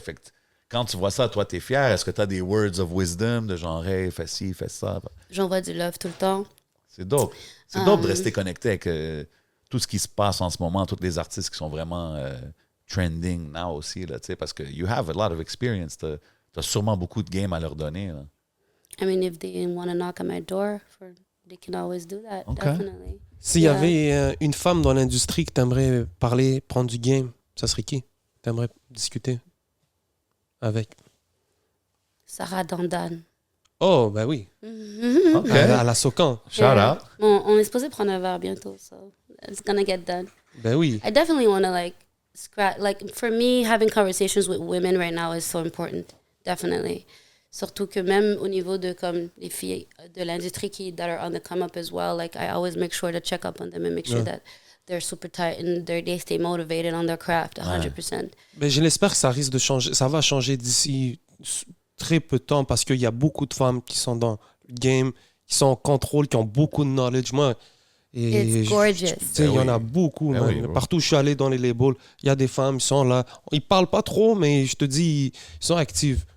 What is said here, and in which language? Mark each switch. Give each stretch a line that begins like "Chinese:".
French: Fait que quand tu vois ça, toi, t'es fier. Est-ce que t'as des
English: words of wisdom
French: de genre, hey, fais ci, fais ça? J'envoie du love tout le temps. C'est dope. C'est dope de rester connecté avec tout ce qui se passe en ce moment, tous les artistes qui sont vraiment
English: trending now
French: aussi, là, tu sais, parce que
English: you have a lot of experience.
French: T'as sûrement beaucoup de game à leur donner. Là.
English: I mean, if they want to knock on my door, they can always do that, Okay. definitely.
French: S'il y
English: Yeah.
French: avait une femme dans l'industrie que t'aimerais parler, prendre du game, ça serait qui? T'aimerais discuter avec? Sarah Dandan. Oh, ben oui. OK. À la Socan.
English: Shout out.
French: On est supposé prendre un verre bientôt,
English: so it's gonna get done.
French: Ben oui.
English: I definitely want to for me, having conversations with women right now is so important, definitely.
French: Surtout que même au niveau de comme les filles de l'industrie
English: that are on the come up as well, like I always make sure to check up on them and make sure that they're super tight and they stay motivated on their craft 100%. Ben, je l'espère que ça risque de changer. Ça va changer d'ici très peu de temps parce qu'il y a beaucoup de femmes qui sont dans le game, qui sont en contrôle, qui ont beaucoup de knowledge.
French: Moi,
English: It's gorgeous.
French: tu sais, il y en a beaucoup. Ben
English: man.
French: oui, bro. Partout où je suis allé dans les labels, il y a des femmes, ils sont là. Ils parlent pas trop, mais je te dis, ils sont actives.